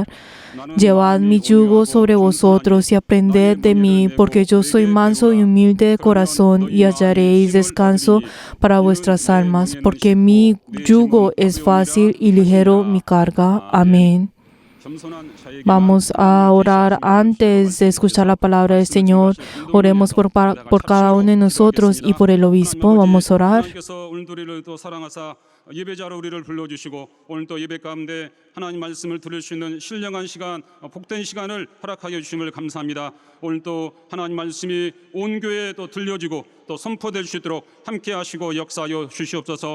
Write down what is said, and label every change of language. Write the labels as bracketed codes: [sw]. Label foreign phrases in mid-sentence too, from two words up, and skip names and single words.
[es] Llevad mi yugo sobre vosotros y aprended de mí, porque yo soy manso y humilde de corazón, y hallaréis descanso para vuestras almas, porque mi yugo es fácil y ligero mi carga. Amén. Vamos a orar antes de escuchar la palabra del Señor. Oremos por cada uno de nosotros y por el obispo. Vamos a orar. [ko] 하나님께서 오늘도 우리를 또 사랑하사 예배자로 우리를 불러주시고 오늘 또 예배 가운데 하나님 말씀을 들을 수 있는 신령한 시간, 복된 시간을 허락하여 주심을 감사합니다. 오늘 또 하나님 말씀이 온 교회에 또 들려지고 또 선포될 수 있도록 함께 하시고 역사하여 주시옵소서.